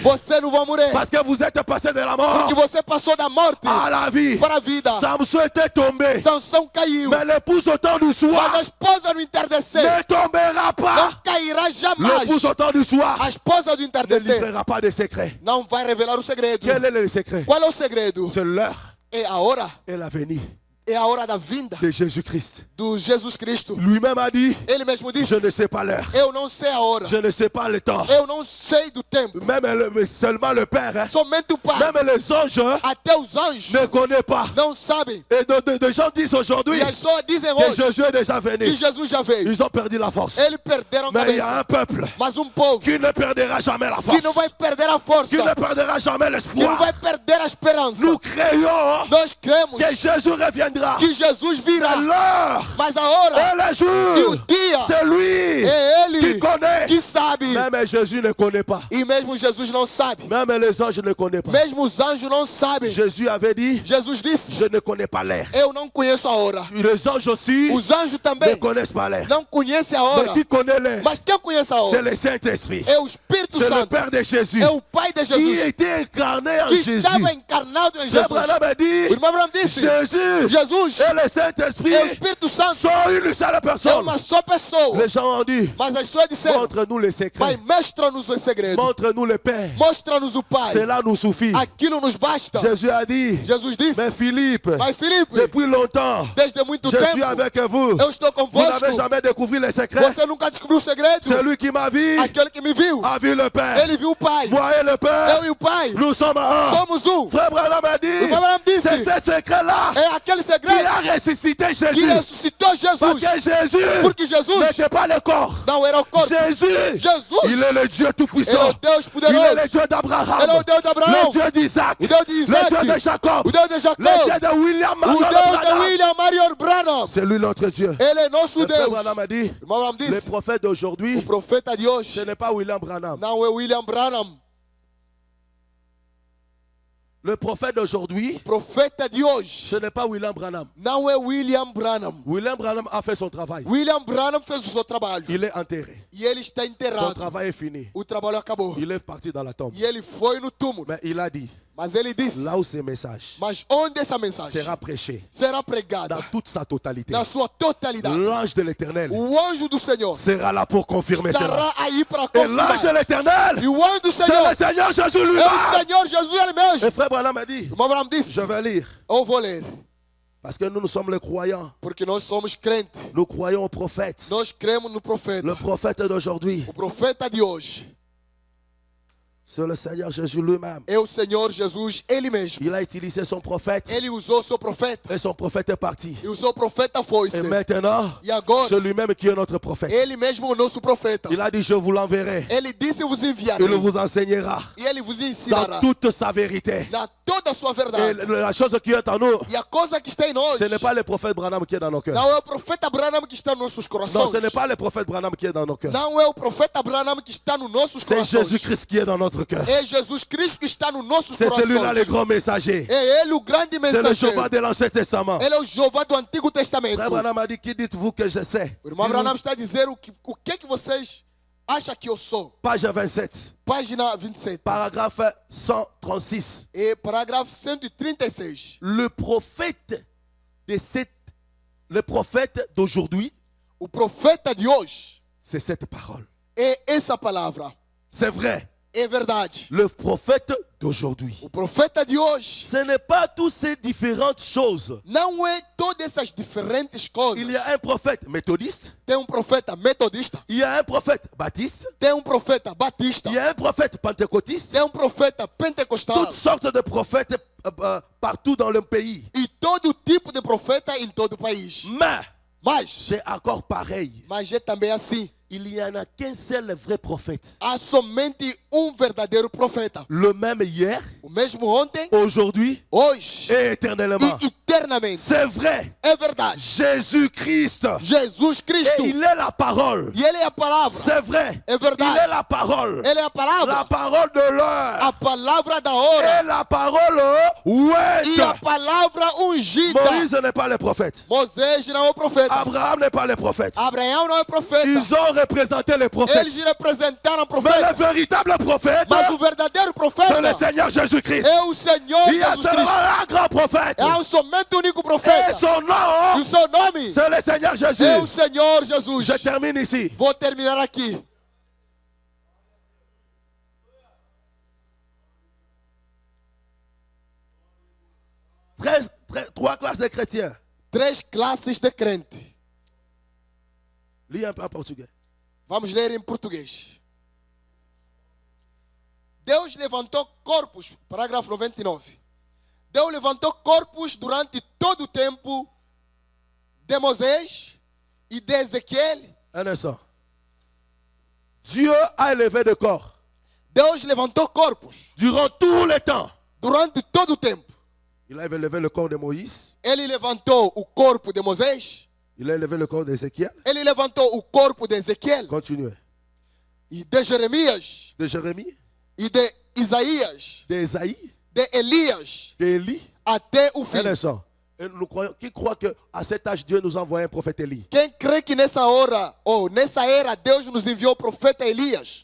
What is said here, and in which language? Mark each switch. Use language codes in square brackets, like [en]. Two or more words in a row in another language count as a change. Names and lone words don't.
[pt] você não vai morrer, [fr] parce que vous êtes passé de la mort [pt] porque você passou da morte [fr] à la vie. [pt] para a vida. [fr] Samson était tombé, [pt] Sansão caiu, [fr] mais l'épouse au temps du [pt] mas a [fr] soir [pt] esposa do entardecer [fr] ne tombera pas. [pt] não cairá jamais. [fr] L'épouse au temps du soir [pt] A esposa do [fr] ne [pt] entardecer [fr] livrera pas de secrets. [pt] não vai revelar o segredo. [fr] Quel est le secret? [pt] Qual é o segredo? [fr] C'est l'heure [pt] É a hora, [fr] et la venue [pt] é a hora da vinda [fr] de Jésus-Christ. [pt] do Jesus Cristo. [fr] Lui-même a dit, [pt] Ele mesmo disse, [fr] je ne sais pas l'heure, [pt] eu não sei a hora, [fr] je ne sais pas le temps. [pt] eu não sei do tempo. [fr] Même seulement le Père, hein. [pt] Somente o Pai, [fr] Même les anges [pt] até os anjos [fr] ne connaissent pas. [pt] não sabem. [fr] Et de gens disent aujourd'hui [pt] E as pessoas dizem que hoje [fr] Jésus est déjà venu. [pt] que Jesus já veio. [fr] Ils ont perdu la force. [pt] Eles perderam a [fr] Mais il y a un [pt] cabeça. [fr] peuple [pt] Mas povo [fr] qui ne perdra jamais la [pt] que [fr] force, [pt] não vai perder a força, [fr] qui ne perdra jamais [pt] que não [fr] l'espoir. [pt] vai perder a esperança. [fr] Nous créons [pt] Nós cremos [fr] que Jésus reviendra. [pt] que Jesus virá. [fr] L'heure [pt] Mas a hora [fr] et le [pt] e o [fr] jour, [pt] dia [fr] c'est lui [pt] é Ele [fr] qui connaît. [pt] que sabe. [fr] Même Jésus ne connaît pas. [pt] E mesmo Jesus não sabe. [fr] Même les anges ne connaissent pas. [pt] Mesmo os anjos não sabem. [fr] Jésus avait dit, [pt] Jesus disse, [fr] je ne connais pas l'air. [pt] eu não conheço a hora. [fr] Les anges aussi [pt] Os anjos [fr] ne [pt] também [fr] connaissent pas l'air. [pt] não conhecem a [fr] Mais [pt] hora. [fr] qui connaît l'air? [pt] Mas quem conhece a [fr] C'est [pt] hora [fr] le Saint-Esprit. [pt] é o Espírito [fr] C'est le [pt] Santo. [fr] Père de Jésus [pt] É o Pai de [fr] qui [pt] Jesus [fr] était incarné en [pt] que [fr] Jésus. [pt] estava encarnado em [fr] Frère [pt] Jesus. [fr] Branham a [pt] O [fr] dit, [pt] irmão Abraão disse, [fr] Jésus [pt] Jesus [fr] et le Saint-Esprit [pt] é o Espírito Santo. [fr] sont une seule [pt] É [fr] personne. [pt] uma só pessoa. [fr] Les gens ont dit, [pt] Mas as pessoas disseram, [fr] montre-nous les [pt] Pai, [fr] secrets. [pt] mostra-nos o segredo. [fr] Montre-nous le Père. [pt] Mostra-nos o Pai. [fr] Cela nous suffit. [pt] Aquilo nos basta. [fr] Jésus a dit, [pt] Jesus disse, [fr] mais Philippe, [pt] mas Filipe, [fr] depuis longtemps, [pt] desde muito [fr] je suis [pt] tempo, [fr] avec vous. [pt] eu estou [fr] Vous [pt] convosco. [fr] n'avez jamais découvert les secrets. [pt] Você nunca descobriu o segredo? [fr] Celui qui m'a vu [pt] Aquele que me viu, [fr] a vu le Père. [pt] ele viu o Pai. [fr] Moi et le Père, [pt] Eu e o Pai [fr] nous sommes un. [pt] somos um. [fr] Frère Branham a [pt] O [fr] dit, [pt] irmão Abraão disse, [fr] c'est ce secret-là [pt] é aquele [fr] qui [pt] segredo [fr] a ressuscité [pt] que [fr] Jésus. [pt] ressuscitou [fr] Parce [pt] Jesus. [fr] que Jésus [pt] Porque Jesus [fr] n'était pas le corps. [pt] não era o corpo. [fr] Jésus, [pt] Jesus, [fr] il est le Dieu [pt] ele é [fr] Tout-Puissant. [pt] o Deus [fr] Il est le [pt] poderoso. [fr] Dieu d'Abraham, [pt] Ele é o Deus de Abraão, [fr] le Dieu d'Isaac, [pt] o Deus de [fr] le [pt] Isaac, [fr] Dieu de Jacob, [pt] o Deus de Jacó, [fr] le Dieu de William [pt] o [fr] Marion [pt] Deus de [fr] Branham. [pt] William Marion Branham. [fr] C'est lui notre Dieu. [pt] Ele é nosso [fr] Le frère [pt] Deus. [fr] Branham a dit, [pt] O irmão Abraão [fr] le [pt] disse, [fr] prophète d'aujourd'hui, [pt] o profeta de [fr] ce [pt] hoje [fr] n'est pas William Branham. [pt] não é William Branham. [fr] Le prophète d'aujourd'hui, [pt] O profeta de hoje [fr] ce n'est pas William Branham. [pt] não é William Branham. [fr] William Branham a fait son travail. [pt] William Branham fez o seu trabalho [fr] Il est enterré. [pt] e ele está [fr] Son [pt] enterrado. [fr] travail est fini. [pt] O trabalho acabou [fr] Il est parti dans la tombe. [pt] e ele foi no túmulo. [fr] Mais il a dit, [pt] Mas ele disse, [fr] là où ce message [pt] mas onde essa mensagem [fr] sera prêché [pt] será pregada [fr] dans toute sa totalité, [pt] na sua totalidade, [fr] l'ange de l'éternel [pt] o anjo do Senhor [fr] sera là pour confirmer cela. [pt] estará aí para [fr] Et l'ange de [pt] confirmar. [fr] l'éternel, [pt] E o anjo do [fr] c'est [pt] Senhor [fr] le Seigneur Jésus [pt] é o [fr] lui-même. [pt] Senhor Jesus ele mesmo. [fr] Et frère Branham a dit, [pt] O irmão Abraão disse, [fr] je vais lire, [pt] eu vou ler, [fr] parce que nous sommes les croyants. [pt] porque nós somos crentes. [fr] Nous croyons au prophète. [pt] Nós cremos no profeta. [fr] Le prophète d'aujourd'hui, [pt] O profeta de hoje [fr] c'est le Seigneur Jésus lui-même. [pt] é o Senhor Jesus ele mesmo. [fr] Il a utilisé son prophète [pt] Ele usou seu profeta [fr] et son prophète est parti. [pt] e o seu profeta foi. [fr] Et maintenant, [pt] E agora, [fr] c'est lui-même qui est notre prophète. [pt] ele mesmo é o nosso profeta. [fr] Il a dit, je vous l'enverrai. [pt] Ele disse, eu vos enviarei. [fr] Il vous enseignera [pt] E ele vos ensinará [fr] dans toute sa vérité. [pt] na toda a sua [fr] Et [pt] verdade. [fr] la chose qui est en nous, [pt] E a coisa que está em nós [fr] ce n'est pas le prophète Branham qui est dans nos cœurs. [pt] não é o profeta Branham que está nos nossos [fr] Non, [pt] corações. [fr] ce n'est pas le prophète Branham qui est dans nos cœurs. [pt] Não é o profeta Branham que está nos nossos [fr] C'est [pt] corações. [fr] Jésus-Christ qui est dans notre cœur. [pt] É Jesus Cristo que está nos nossos [fr] C'est celui-là le [pt] corações. [fr] grand messager. [pt] É ele o grande [fr] C'est le [pt] mensageiro. [fr] Jéhovah de l'Ancien Testament. [pt] Ele é o Jeová do Antigo Testamento. [fr] Frère Branham a dit, qui dites-vous que je sais? [pt] O irmão Branham está a dizer o que é que vocês acha que eu sou. [fr] Page 27, [pt] Página 27. [fr] paragraphe 136. [pt] E parágrafo 136. [fr] Le prophète d'aujourd'hui, [pt] O profeta de hoje [fr] c'est cette parole. [pt] é essa palavra. [fr] C'est vrai. [pt] É verdade. [fr] Le prophète d'aujourd'hui. [pt] O profeta de hoje [fr] Ce n'est pas toutes ces différentes choses. [pt] não é todas essas diferentes coisas. [fr] Il y a un prophète méthodiste, [pt] Tem profeta metodista, [fr] il y a un prophète baptiste, [pt] tem profeta batista, [fr] il y a un prophèête pentecôtiste, [pt] tem profeta pentecostal. [fr] toutes sortes de prophètes partout dans le pays. [pt] E todo tipo de profeta em todo o país. [fr] Mais [pt] Mas [fr] c'est encore pareil. [pt] é também assim. [fr] Il n'y en a qu'un seul vrai prophète. [pt] Há somente verdadeiro profeta. [fr] Le même hier, [pt] O mesmo ontem, [fr] aujourd'hui [pt] hoje [fr] et éternellement. [pt] e eternamente. [fr] C'est vrai. [pt] É verdade. [fr] Jésus-Christ. [pt] Jesus Cristo. [fr] Et il est la parole. [pt] E ele é a palavra. [fr] C'est vrai. [pt] É verdade. [fr] Il est la parole. [pt] Ele é a palavra. [fr] La parole de l'heure. [pt] A palavra da hora. [fr] Et la parole [pt] E a [fr] ouette. [pt] palavra ungida. [fr] Moïse n'est pas le prophète. [pt] Moisés não é o profeta. [fr] Abraham n'est pas le prophète. [pt] Abraão não é profeta. [fr] Ils ont représenté les prophètes. [pt] Eles representaram o [fr] Mais le [pt] profeta. [fr] véritable prophète, [pt] Mas o verdadeiro [fr] c'est le [pt] profeta [fr] Seigneur Jésus-Christ. [pt] é o Senhor [fr] Il y a [pt] Jesus [fr] seulement [pt] Cristo. [fr] un grand prophète. [pt] É somente o único [fr] Et [pt] profeta. [fr] son [pt] E [fr] nom, [pt] o seu nome [fr] c'est le Seigneur Jésus. [pt] é o Senhor Jesus. [fr] Je termine ici. [pt] Vou terminar aqui. [fr] Trois classes de chrétiens. [pt] 3 classes de crente. [fr] Lis un peu en portugais. [pt] Vamos ler em português. Deus levantou corpos, parágrafo 99. Deus levantou corpos durante todo o tempo de Moisés e de Ezequiel. [fr] Un instant. Dieu a élevé de corps [pt] Deus levantou corpos [fr] durant tout le temps. [pt] durante todo o tempo. [fr] Il a élevé le corps de Moïse. [pt] Ele levantou o corpo de Moisés. [fr] Il a élevé le corps d'Ézéchiel. [pt] Ele levantou o corpo de Ezequiel [fr] Continuez. [pt] e de Jeremias [fr] De Jérémie, [pt] e de Isaías, [fr] d'Ésaïe, [pt] de Elias, [fr] d'Élie. [pt] até o fim. [fr] Un instant. Et nous croyons, qui croit qu'à cet âge, Dieu nous a envoyé un prophète Élie? [pt] Quem crê que nessa hora, ou nessa era, Deus nos enviou o profeta Elias?